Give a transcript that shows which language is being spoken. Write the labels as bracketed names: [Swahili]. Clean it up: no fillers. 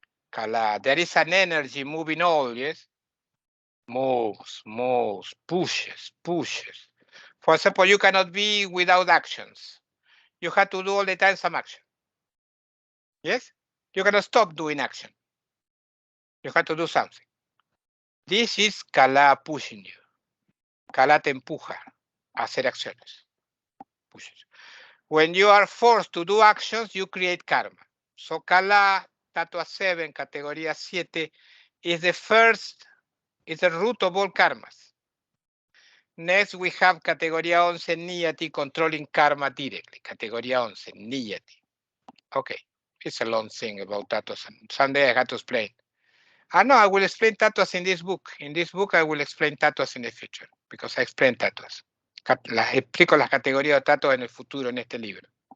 [English] Kala, there is an energy moving all, yes? Moves, pushes. For example, you cannot be without actions. You have to do all the time some action. Yes? You cannot stop doing action. You have to do something. This is Kala pushing you. [Spanish] Kala te empuja a hacer acciones. [English] Pushes. When you are forced to do actions, you create karma. So Kala, Tattva 7, categoría 7, is the root of all karmas. Next, we have categoría 11, Niyati, controlling karma directly. Categoría 11, Niyati. Okay, it's a long thing about tattoos. Someday I had to explain. No, I will explain tattoos in this book. In this book I will explain tattoos in the future, because I explain tattoos. [Spanish] Explico las categorías de tattoos en el futuro en este libro.